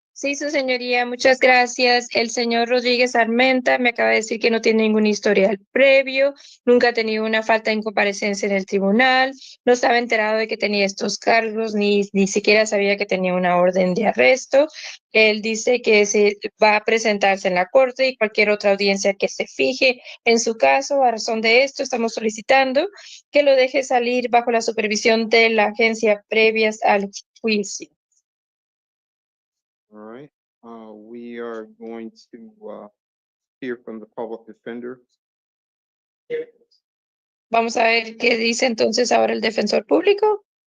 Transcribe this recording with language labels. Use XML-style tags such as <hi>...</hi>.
<es>Sí, su señoría, muchas gracias. El señor Rodríguez Armenta me acaba de decir que no tiene ningún historial previo, nunca ha tenido una falta en comparecencia en el tribunal, no estaba enterado de que tenía estos cargos, ni siquiera sabía que tenía una orden de arresto. Él dice que se va a presentarse en la corte y cualquier otra audiencia que se fije en su caso. A razón de esto, estamos solicitando que lo deje salir bajo la supervisión de la agencia previas al juicio.</es> <en>All right, we are going to, hear from the public defender.</en> <es>Vamos a ver qué dice entonces ahora el defensor público.</es>